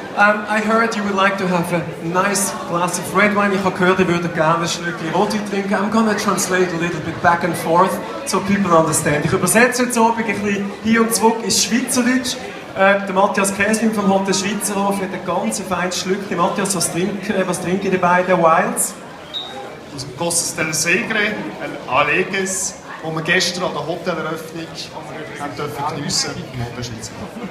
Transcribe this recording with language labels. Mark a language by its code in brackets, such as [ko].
[en] I heard you would like to have a nice glass of red wine. [de] Ich habe gehört, ihr würdet gerne ein Schlückchen Rotwein trinken. [en] I'm gonna translate a little bit back and forth so people understand. [de] Ich übersetze jetzt ein bisschen hier und zurück ins Schweizerdeutsch. Der Matthias Käslin vom Hotel Schweizerhof hat ein ganz feines Schlückchen. Matthias, was trinken die beiden Wildes? Aus dem Costas del Segre, ein Aleges, wo wir gestern an der Hoteleröffnung geniessen durften im Hotel Schweizerhof.